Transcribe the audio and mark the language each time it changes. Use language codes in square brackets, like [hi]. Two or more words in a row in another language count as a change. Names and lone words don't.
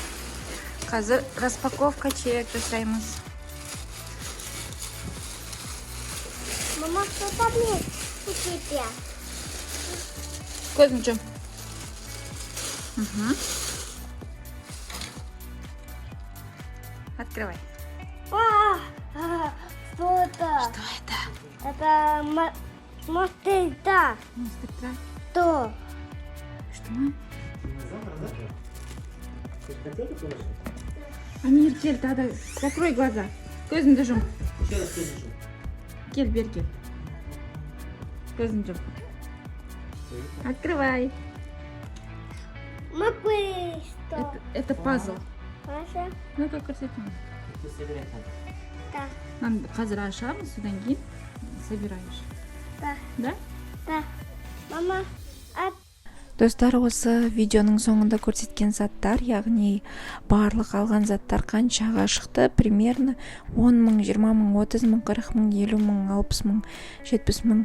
[kk] Қазір распаковка чек жасаймыз. [ru] Мама, что там есть у тебя? [kk] Көзің жум. Открывай. [ru] Что это? Что это? Это монстр, да. Монстр. Что? Что? Амир, кел, тогда закрой глаза. [kk] Көзіңді жум. [ru] Еще раз скажи. [kk] Кел, бер кел. Көзіңді жум. [ru] Открывай. Мы что? Это пазл. Хорошо. Ну как көрсетемін. Ты собирай там. Да, [kk] Нам қазір ашамыз, содан кейін собираешь. [ru] да, Да? да. Мама, [kk] Достар, осы видеоның соңында көрсеткен заттар, яғни барлық алған заттар қаншаға шықты? Примерно 10 мың, 20 мың, 30 мың, 40 мың, 50 мың, 60 мың, 70 мың.